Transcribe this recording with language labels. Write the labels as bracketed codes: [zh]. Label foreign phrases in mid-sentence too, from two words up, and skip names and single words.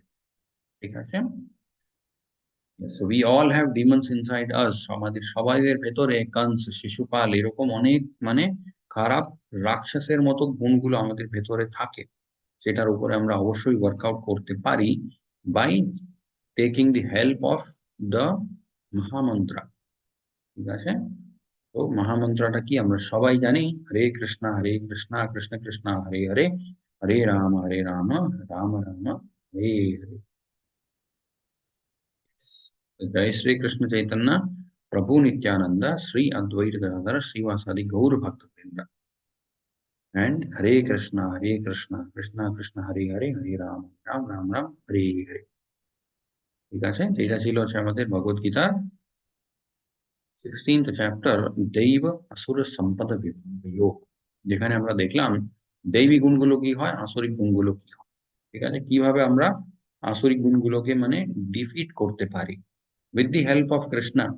[bn] ঠিক আছে, [en] so we all have demons inside us, [bn] আমাদের সবাইয়ের ভেতরে কংস, শিশুপাল এরকম অনেক মানে খারাপ রাক্ষসের মতো গুণগুলো আমাদের ভেতরে থাকে, সেটার উপরে আমরা অবশ্যই ওয়ার্কআউট করতে পারি [en] by taking the help of the [bn] মহামন্ত্র। ঠিক আছে, তো মহামন্ত্রটা কি আমরা সবাই জানি, হরে কৃষ্ণ কৃষ্ণ কৃষ্ণ হরে হরে, হরে রাম রাম রাম হরে হরে। [sa] जय श्री कृष्ण चैतन्य प्रभु नित्यानंद श्री अद्वैत गदाधर श्रीवासादि गौर भक्त वृंद। एंड हरे कृष्णा कृष्णा कृष्णा हरे हरे, हरे राम राम राम राम हरे हरे। [bn] ঠিক আছে, এটা ছিল হচ্ছে আমাদের ভগবত গীতার 16th চ্যাপ্টার দৈব আসুর সম্পদ বিয়োগ, যেখানে আমরা দেখলাম দৈবী গুণগুলো কি হয়, আসরিক গুণগুলো কি হয়। ঠিক আছে, কিভাবে আমরা আসরিক গুণগুলোকে মানে ডিফিট করতে পারি [en] with the help of [bn] কৃষ্ণা।